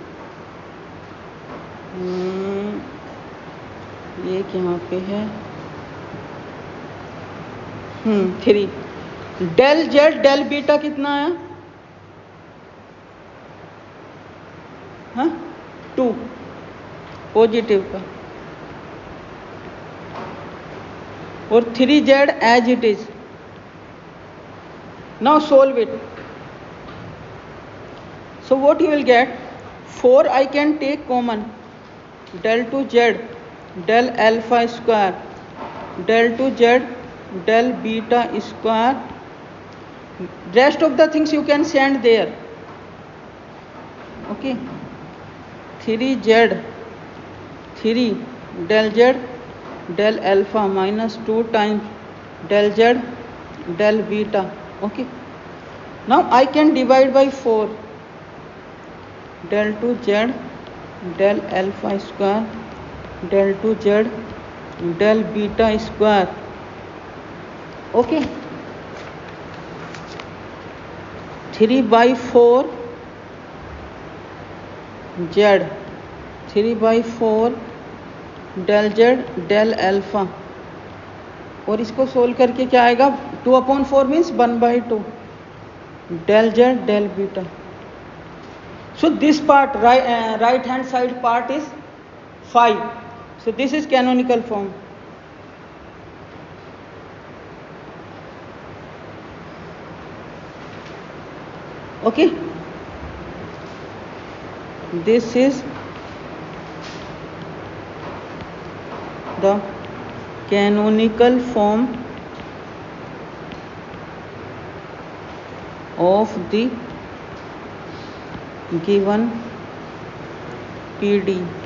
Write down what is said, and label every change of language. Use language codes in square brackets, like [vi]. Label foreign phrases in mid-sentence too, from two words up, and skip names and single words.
[hi] ये यहाँ पे है 3 [en] del z del beta [hi] कितना आया? हाँ 2 पॉजिटिव का, और 3z [en] as it is. now solve it, so what you will get? 4 I can take common, del 2z del alpha square del 2z del beta square, rest of the things you can send there, okay। 3z 3 del z del alpha minus 2 times del z del beta, okay। now I can divide by 4, del 2z del alpha square del 2z del beta square, okay। 3/4 z 3/4 del z del alpha [hi] और इसको सोल्व करके क्या आएगा, [en] 2/4 मीन्स 1/2 del z del beta. So this part, right hand side part is 5. So this is canonical form. Okay, this is the canonical form of the given PD.